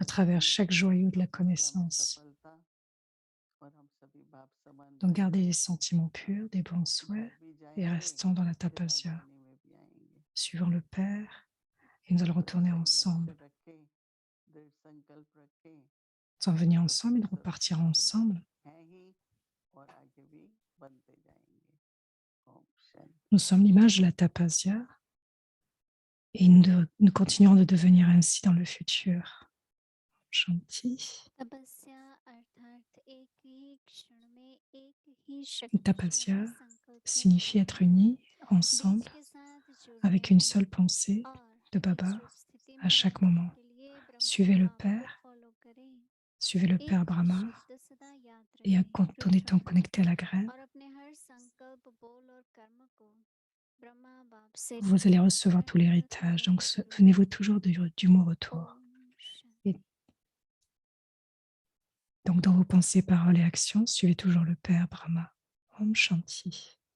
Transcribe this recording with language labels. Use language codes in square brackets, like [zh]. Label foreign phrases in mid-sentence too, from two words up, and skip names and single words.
[hi] तपस्या [fr] travers chaque joyau de la [hi] तपस्या में [fr] connaissance. [hi] सफलता, और हम सभी बाप समान [fr] Donc [hi] बन [fr] gardez [hi] के [fr] les sentiments purs, des bons souhaits [hi] घर भी [fr] et [hi] जाएंगे, [fr] restons dans la [hi] फिर [fr] tapasya, [hi] राजधानी में भी आएंगे। [fr] suivant le Père, et nous allons [hi] तो [fr] retourner [hi] ऐसा ही लक्ष्य [fr] ensemble. [hi] रखें, दृढ़ संकल्प रखें, [fr] Nous allons venir ensemble et [hi] तपस्या [fr] nous [hi] स्वरूप [fr] repartir [hi] हम [fr] ensemble. [hi] हैं ही, और आगे भी बनते जाएंगे। ओम शांति। [fr] Nous sommes l'image de la tapasya et nous continuerons de devenir ainsi dans le futur. Shanti. [hi] तपस्या अर्थात एक ही क्षण में एक ही शक्तिशाली [fr] Tapasya [hi] संकल्प में [fr] signifie [hi] स्थित [fr] être [hi] रहना, [fr] unis [hi] बीज [fr] ensemble [hi] के साथ जुड़ [fr] avec une [hi] रहना [fr] seule pensée [hi] और [fr] de [hi] एक [fr] Baba [hi] शुभ स्थिति [fr] à [hi] में [fr] chaque [hi] रहने [fr] moment. [hi] के लिए ब्रह्मा [fr] Suivez le [hi] बाप को [fr] Père, [hi] फॉलो करें। [fr] suivez le Père [hi] एक ही [fr] Brahma [hi] शब्द सदा याद [fr] et [hi] रखें, [fr] en étant [hi] रिटर्न, [fr] connecté à la graine, [hi] और अपने हर संकल्प, बोल और कर्म को ब्रह्मा बाप से [fr] vous allez recevoir tout [hi] निरंतर [fr] l'héritage. Donc [hi] जुड़े [fr] souvenez-vous [hi] रहें। [fr] toujours du mot retour. [hi] ओम शांति। [fr] Et donc dans vos pensées, paroles et actions, suivez toujours le Père Brahma. [hi] ओम शांति.